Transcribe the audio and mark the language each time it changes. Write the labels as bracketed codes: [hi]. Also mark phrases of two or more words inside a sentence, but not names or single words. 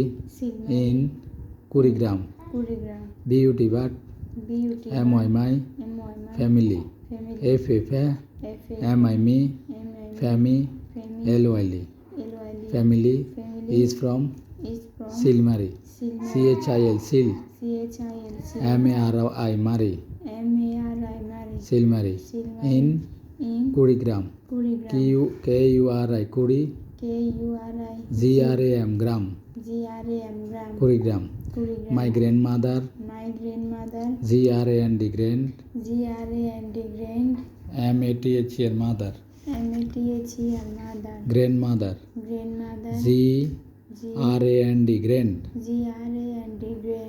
[en] Silmari in Kurigram. Kurigram. Beauty but Beauty. my My family. family. FF FA. me MI. family Family. LOLE. LOLE. Family Family is from is from Silmari. Silmari. CHIL Sil. CHIL. MARI Mari. MARI Mari. Silmari Silmari. in In Kurigram. Kurigram. KURI Kuri. KURI. GRAM Gram. GRAM Gram. Kurigram. Kurigram. My grandmother My grandmother GRAND grand. GRAND grand. MATHER mother. MATHER mother. Grandmother Grandmother GRAND grand. GRAND grand.